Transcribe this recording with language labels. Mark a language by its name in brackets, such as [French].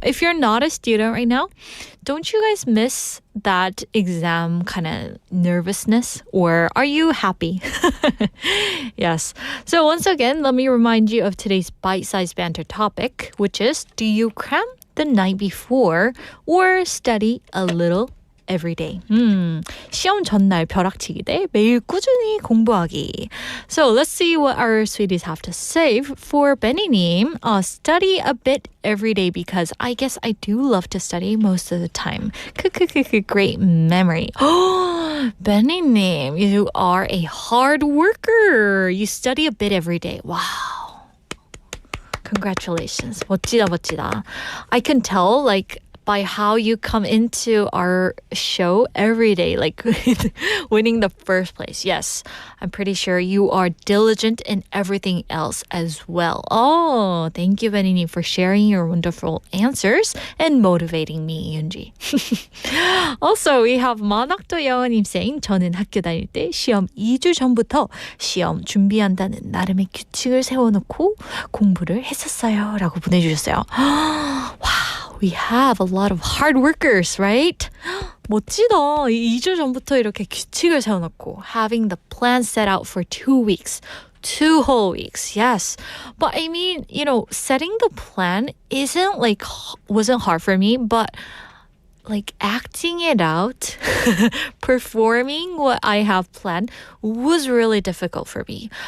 [English] If you're not a student right now, don't you guys miss that exam kind of nervousness? Or are you happy? Yes. So once again, let me remind you of today's bite-sized banter topic, which is, do you cram the night before or study a little every day? [Korean] 시험 전날 벼락치기 대 매일 꾸준히 공부하기. [English] So let's see what our sweeties have to say. For Benny님, study a bit every day because I guess I do love to study most of the time. Great memory. Oh, Benny님, you are a hard worker. You study a bit every day. Wow. Congratulations. [Korean] 멋지다, 멋지다. [English] I can tell, by how you come into our show every day, like winning the first place. Yes, I'm pretty sure you are diligent in everything else as well. Oh, thank you, Benny, for sharing your wonderful answers and motivating me, Yoonji. Also, we have [Korean] 만학도 여원님 saying, 저는 학교 다닐 때 시험 2주 전부터 시험 준비한다는 나름의 규칙을 세워놓고 공부를 했었어요. 라고 보내주셨어요. Wow. [English] We have a lot of hard workers, right? [Korean] 멋지다. 2주 전부터 이렇게 규칙을 세워놓고 [English] having the plan set out for 2 weeks. 2 whole weeks, yes. But I mean, setting the plan wasn't hard for me, but acting it out, performing what I have planned was really difficult for me.